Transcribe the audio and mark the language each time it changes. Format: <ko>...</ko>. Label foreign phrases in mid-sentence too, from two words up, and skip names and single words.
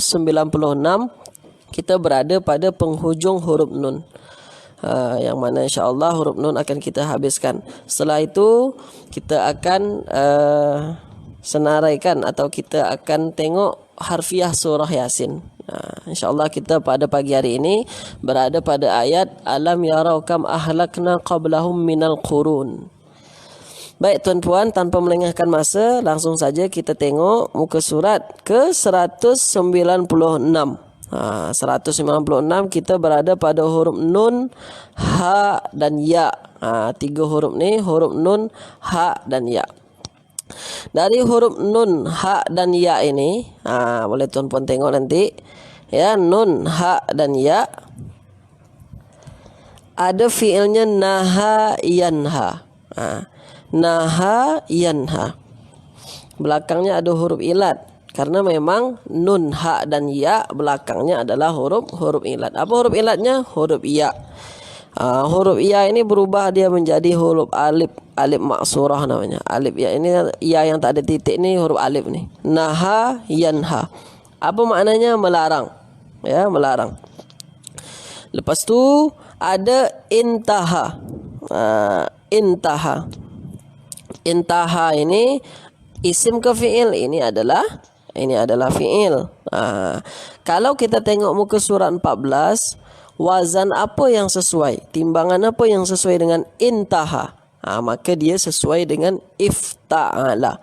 <ms>Kita berada pada penghujung huruf nun, yang mana insyaAllah huruf nun akan kita habiskan. Setelah itu kita akan senaraikan atau kita akan tengok harfiah surah Yasin. InsyaAllah kita pada pagi hari ini berada pada ayat</ms> <ar>ألم يروا كم أهلكنا قبلهم من القرون.</ar> <ms>Baik tuan-puan, tanpa melengahkan masa, langsung saja kita tengok muka surat ke 196. 196 kita berada pada huruf nun, ha dan ya. Tiga huruf ni, huruf nun, ha dan ya. Dari huruf nun, ha dan ya ini, boleh tuan-puan tengok nanti ya, nun, ha dan ya ada fiilnya</ms> <ar>نهى ينهى. نهى ينهى,</ar> <ms>belakangnya ada huruf ilat. Karena memang nun, ha dan ya belakangnya adalah huruf ilat. Apa huruf ilatnya? Huruf ya. Huruf ya ini berubah dia menjadi huruf alif maksurah namanya. Alif ya ini, ya yang tak ada titik ni huruf alif ni.</ms> <ar>نهى ينهى.</ar> <ms>Apa maknanya? Melarang. Ya, melarang. Lepas tu ada intaha. Intaha. Intaha ini isim ke fi'il? Ini adalah fi'il. Kalau kita tengok muka surat 14, wazan apa yang sesuai, timbangan apa yang sesuai dengan intaha, maka dia sesuai dengan ifta'ala.</ms>